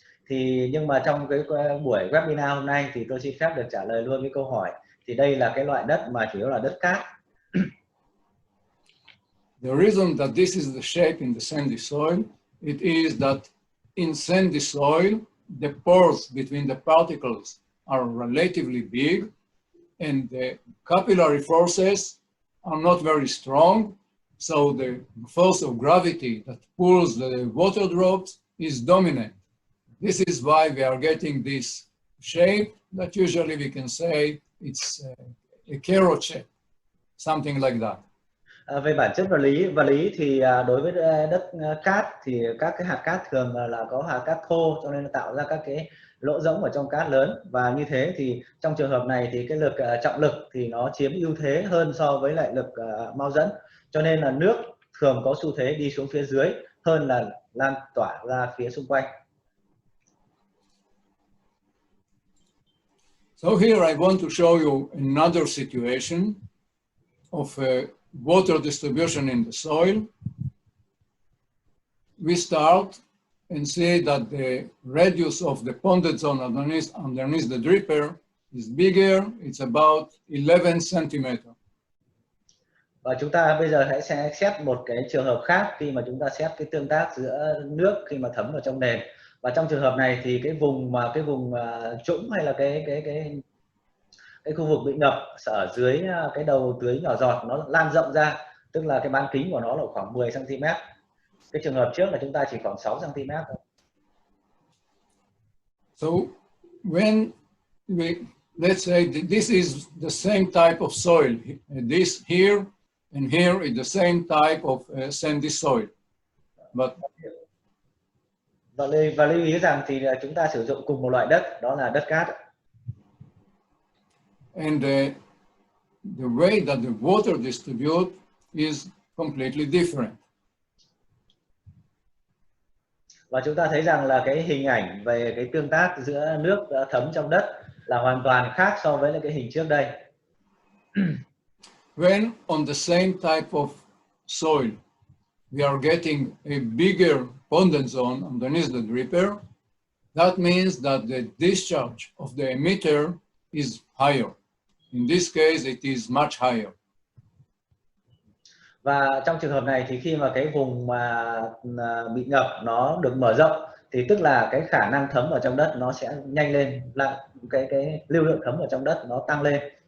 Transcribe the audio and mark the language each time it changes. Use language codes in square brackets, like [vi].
[vi] Thì nhưng mà trong cái buổi webinar hôm nay thì tôi xin phép được trả lời luôn với câu hỏi, thì đây là cái loại đất mà chủ yếu là đất cát. [en] The reason that this is the shape in the sandy soil, it is that in sandy soil, the pores between the particles are relatively big and the capillary forces are not very strong. So the force of gravity that pulls the water drops is dominant. This is why we are getting this shape that usually we can say it's a carrot shape, something like that. [vi] Về bản chất vật lý thì đối với đất cát thì các cái hạt cát thường là có hạt cát thô, cho nên nó tạo ra các cái lỗ rỗng ở trong cát lớn, và như thế thì trong trường hợp này thì cái lực trọng lực thì nó chiếm ưu thế hơn so với lại lực mau dẫn, cho nên là nước thường có xu thế đi xuống phía dưới hơn là lan tỏa ra phía xung quanh. [en] So here I want to show you another situation of water distribution in the soil. We start and see that the radius of the ponded zone underneath the dripper is bigger. It's about 11 centimeters. [vi] Và chúng ta bây giờ sẽ xét một cái trường hợp khác khi mà chúng ta xét cái tương tác giữa nước khi mà thấm vào trong nền. Và trong trường hợp này thì cái vùng trũng hay là cái khu vực bị ngập ở dưới cái đầu tưới nhỏ giọt nó lan rộng ra, tức là cái bán kính của nó là khoảng 10 cm. Cái trường hợp trước là chúng ta chỉ khoảng 6 cm thôi. [en] So when let's say this is the same type of soil, this here and here is the same type of sandy soil, but [vi] và lưu ý rằng thì chúng ta sử dụng cùng một loại đất, đó là đất cát. [en] And the way that the water distribute is completely different. [vi] Và chúng ta thấy rằng là cái hình ảnh về cái tương tác giữa nước thấm trong đất là hoàn toàn khác so với cái hình trước đây. [en] When on the same type of soil, we are getting a bigger pondent zone underneath the dripper, that means that the discharge of the emitter is higher. In this case, it is much higher. [vi] Và trong trường hợp này thì khi mà cái vùng mà bị ngập nó được mở rộng thì tức là cái khả năng thấm ở trong đất nó sẽ nhanh lên, là cái lưu lượng thấm ở trong đất nó tăng lên.